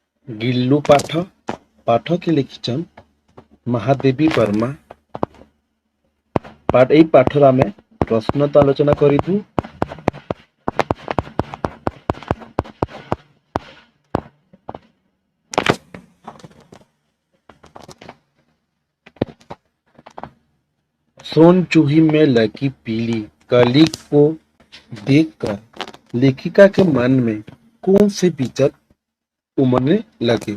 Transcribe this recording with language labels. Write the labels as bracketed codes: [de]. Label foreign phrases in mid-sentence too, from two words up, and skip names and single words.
[or] ଗିଲ୍ଲୁ ପାଠ ପାଠକେ ଲେଖିଛନ୍ ମହାଦେବୀ ବର୍ମା। ଏଇ ପାଠରେ ଆମେ ପ୍ରଶ୍ନ ତ ଆଲୋଚନା କରିବୁ। [hi] सोन चूही में लगी पीली कली को देखकर लेखिका के मन में कौन से विचार उमड़ने लगे।